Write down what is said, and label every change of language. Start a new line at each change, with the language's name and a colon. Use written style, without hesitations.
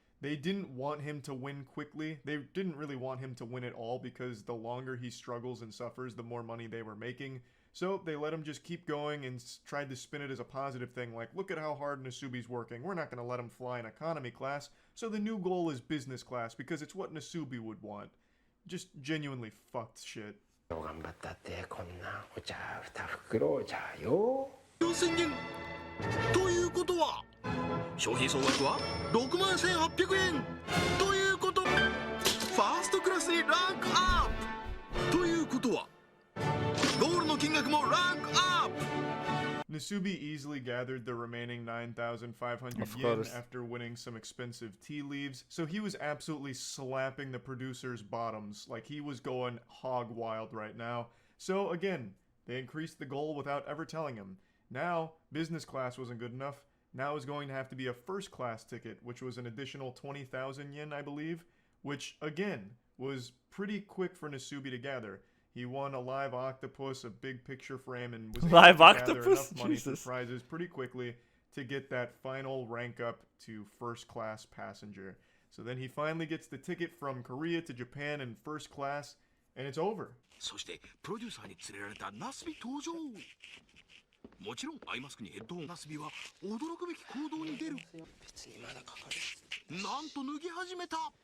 English: They didn't want him to win quickly. They didn't really want him to win it all because the longer he struggles and suffers, the more money they were making. So they let him just keep going and tried to spin it as a positive thing, like, look at how hard Nasubi's working. We're not going to let him fly in economy class. So the new goal is business class because it's what Nasubi would want. Just genuinely fucked shit.
Japanese: 頑張ったってこんなお茶2袋じゃよ。 4000円ということは商品総額は61,800円ということファーストクラスにランクアップということはゴールの金額もランクアップ
English: Nasubi easily gathered the remaining 9,500 yen after winning some expensive tea leaves, so he was absolutely slapping the producers' bottoms, like he was going hog wild right now. So again, they increased the goal without ever telling him. Now, business class wasn't good enough. Now it was going to have to be a first class ticket, which was an additional 20,000 yen, I believe, which again was pretty quick for Nasubi to gather. He won a live octopus, a big picture frame, and was able to gather enough money for prizes pretty quickly to get that final rank up to first class passenger. So then he finally gets the ticket from Korea to Japan in first class, and it's over.
Japanese: そしてプロデューサーに連れられたナスビ登場もちろんアイマスクにヘッドホンナスビは驚くべき行動に出るなんと脱ぎ始めた